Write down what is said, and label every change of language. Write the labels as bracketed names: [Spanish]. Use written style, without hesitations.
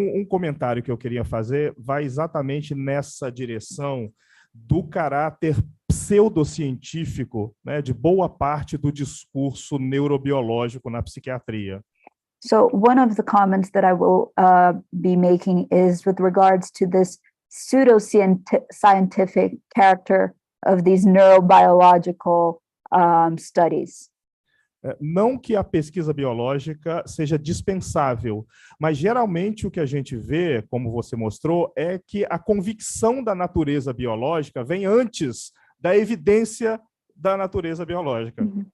[Portuguese] Comentário que eu queria fazer vai exatamente nessa direção do caráter pseudocientífico, né, de boa parte do discurso neurobiológico na psiquiatria. [English] So one of the comments that I will be making is with regards to this pseudoscientific character of these neurobiological studies. [Portuguese] Não que a pesquisa biológica seja dispensável, mas geralmente o que a gente vê, como você mostrou, é que a convicção da natureza biológica vem antes da evidência da natureza biológica.